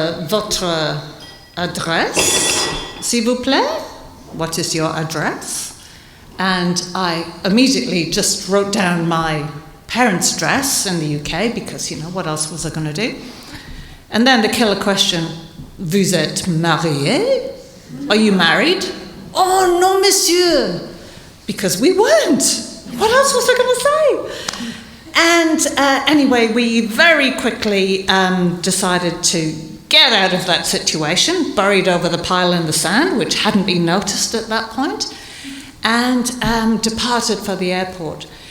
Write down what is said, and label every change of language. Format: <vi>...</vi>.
<fr>Votre adresse, s'il vous plaît?</fr> <en>What is your address? And I immediately just wrote down my parents' address in the UK because, what else was I going to do? And then the killer question, vous êtes marié? Are you married? Oh, non, monsieur. Because we weren't. What else was I going to say? And anyway, we very quickly decided to get out of that situation, buried over the pile in the sand, which hadn't been noticed at that point, and departed for the airport.</en>